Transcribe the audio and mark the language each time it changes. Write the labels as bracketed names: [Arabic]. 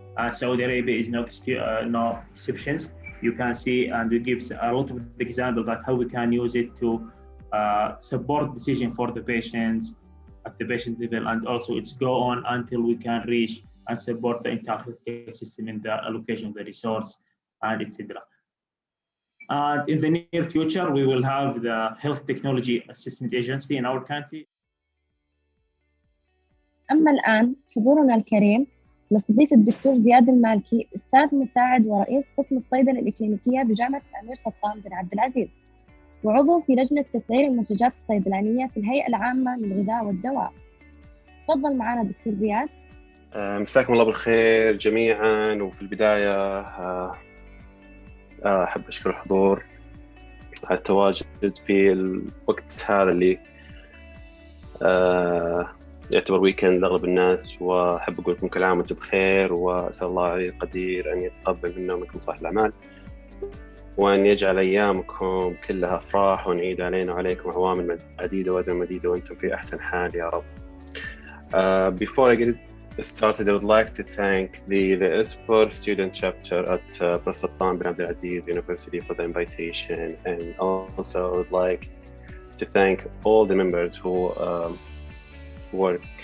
[English] Saudi Arabia is no exceptions. You can see, and it gives a lot of examples that how we can use it to support decision for the patients at the patient level, and also it's go on until we can reach and support the entire healthcare system in the allocation of the resource and etc. And in the near future, we will have the Health Technology Assessment Agency in our country. [Arabic] أما الآن حضورنا الكريم نستضيف الدكتور زياد المالكي، أستاذ مساعد ورئيس قسم الصيدلة الإكلينيكية بجامعة الأمير سلطان بن عبد العزيز، وعضو في لجنة تسعير المنتجات الصيدلانية في الهيئة العامة للغذاء والدواء. تفضل معنا دكتور زياد. مساكم الله بالخير جميعا. وفي البداية أحب أشكر الحضور على التواجد في الوقت هذا اللي يعتبر ويكند لأغلب الناس، وأحب أقول لكم كل عام وأنتم بخير، وأسأل الله القدير أن يتقبل منا ومنكم صالح الأعمال، وأن يجعل أيامكم كلها أفراح، وأن يعيد علينا وعليكم أعوام عديدة وأزمنة مديدة وأنتم في أحسن حال يا رب. [English] Before I get started, I would like to thank the S4 student chapter at Sultan bin Abdul Aziz University for the invitation, and also I would like to thank all the members who work